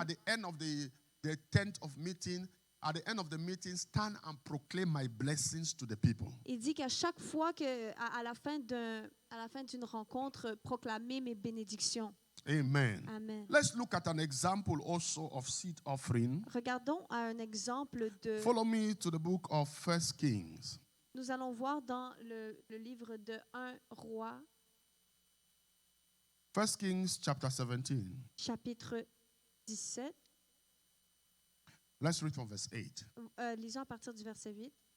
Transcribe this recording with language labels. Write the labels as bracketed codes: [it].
[en] at the end of the tent of meeting, at the end of the meeting, stand and proclaim my blessings to the people. [fr] il dit qu'à chaque fois à la fin d'une rencontre, proclamez mes bénédictions. Amen. Amen. [en] Let's look at an example also of seed offering. [fr] Regardons à un exemple de... [en] Follow me to the book of 1 Kings. [fr] Nous allons voir dans le livre de 1 Roi, [en] 1 Kings chapter 17. [fr] chapitre 17. [en] Let's read from verse 8. [fr] Lisons à partir du verset 8.